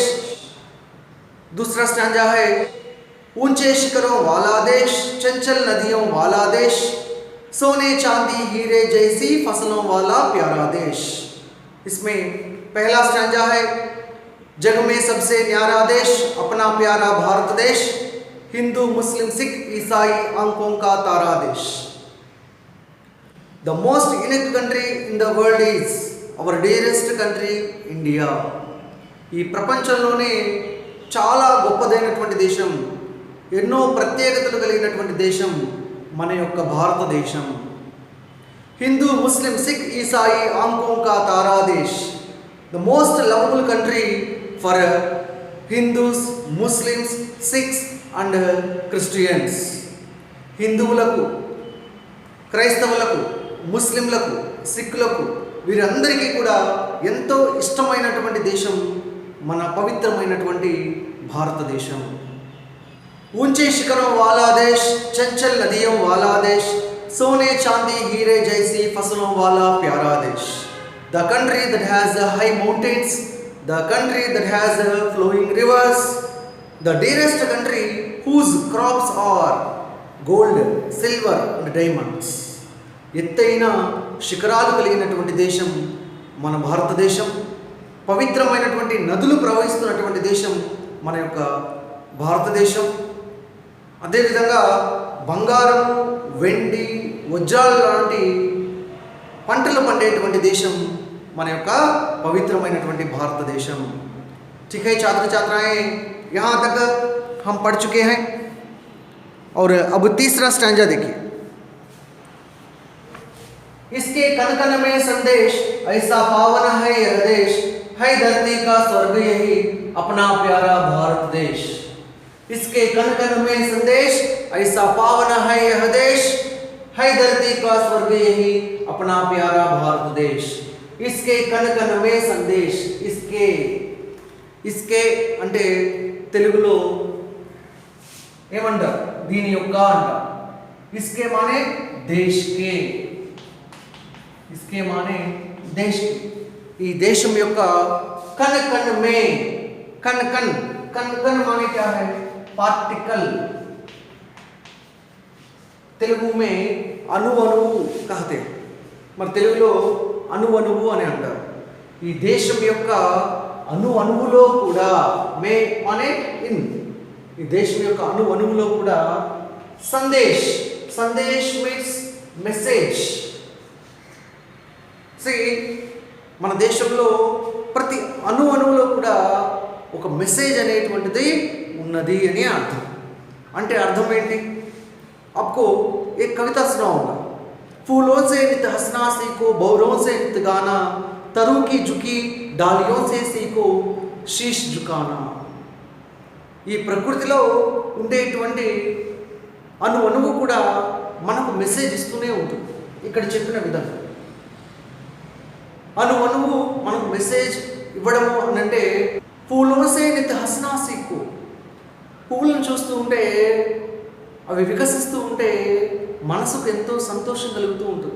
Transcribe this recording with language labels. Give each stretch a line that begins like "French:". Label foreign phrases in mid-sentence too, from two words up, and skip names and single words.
Hindi: दूसरा स्टैंजा है ऊंचे शिखरों वाला देश, चंचल नदियों वाला देश, सोने चांदी हीरे जैसी फसलों वाला प्यारा देश। इसमें पहला स्टैंजा है जग में सबसे न्यारा देश अपना प्यारा भारत देश, हिंदू मुस्लिम सिख ईसाई आंखों का तारा देश।
English: the most unique country in the world is our dearest country India.
Telugu: ఈ ప్రపంచంలోనే చాలా గొప్పదైనటువంటి దేశం, ఎన్నో ప్రత్యేకతలు కలిగినటువంటి దేశం మన యొక్క భారతదేశం।
Hindi: हिंदू मुस्लिम सिख ईसाई आंखों का तारा देश,
English: the most lovable country for Hindus, Muslims, Sikhs and Christians.
Telugu: హిందువులకు, క్రైస్తవులకు, ముస్లింలకు, సిక్కులకు వీరందరికీ కూడా ఎంతో ఇష్టమైనటువంటి దేశం మన పవిత్రమైనటువంటి భారతదేశం।
Hindi: ऊंचे शिखरों वाला देश, चंचल नदियों वाला देश, सोने चांदी हीरे जैसी फसलों वाला प्यारा देश।
English: The country that has high mountains, the country that has flowing rivers, the dearest country whose crops are gold, silver and diamonds.
Telugu: ఎత్తైన శిఖరాలు కలిగినటువంటి దేశం మన భారతదేశం, పవిత్రమైనటువంటి నదులు ప్రవహిస్తున్నటువంటి దేశం మన యొక్క భారతదేశం। అదేవిధంగా బంగారం, వెండి, వజ్రాలు లాంటి పంటలు పండేటువంటి దేశం మన యొక్క పవిత్రమైనటువంటి భారతదేశం।
Hindi: ठीक है छात्र छात्राएं, यहाँ तक हम पढ़ चुके हैं और अब तीसरा स्टैंजा देखिए। इसके कण कण में संदेश ऐसा पावन है यह देश, है धरती का स्वर्ग यही अपना प्यारा भारत देश। इसके कण कण में संदेश ऐसा पावन है यह देश, है धरती का स्वर्ग यही अपना प्यारा भारत देश। इसके कण कण में संदेश, इसके
Telugu: అంటే తెలుగులో ఏమంటారు, దీని యొక్క అంటారు।
Hindi: इसके माने देश के, इसके माने देश की।
Telugu: ఈ దేశం యొక్క కణ కణ
Hindi: में, कण कण, कण कण माने क्या है, पार्टिकल। తెలుగు में
Telugu: అణు అణువు
Hindi: कहते हैं,
Telugu: మరి తెలుగులో అణు అణువు అని అంటారు। ఈ దేశం యొక్క అణు అణువులో కూడా,
Hindi: में माने
Telugu: ఇన్, ఈ దేశం యొక్క అణు అణువులో కూడా సందేశ్, సందేశ్
English: means message.
Telugu: మన దేశంలో ప్రతి అణు అణువులో కూడా ఒక మెసేజ్ అనేటువంటిది ఉన్నది అని అర్థం। అంటే అర్థం ఏంటి?
Hindi: आपको एक कविता सुनाऊंगा। फूलों से नित हंसना सीखो, भौरों से नित गाना, तरु की झुकी डालियों से सीखो शीश झुकाना।
Telugu: ఈ ప్రకృతిలో ఉండేటువంటి అణు అణువు కూడా మనకు మెసేజ్ ఇస్తూనే ఉంటుంది। ఇక్కడ చెప్పిన విధంగా అణు అణువు మనకు మెసేజ్ ఇవ్వడము అని అంటే,
Hindi: फूलों से नित्य हंसना सीखो,
Telugu: పువ్వులను చూస్తూ ఉంటే, అవి వికసిస్తూ ఉంటే మనసుకు ఎంతో సంతోషం కలుగుతూ ఉంటుంది।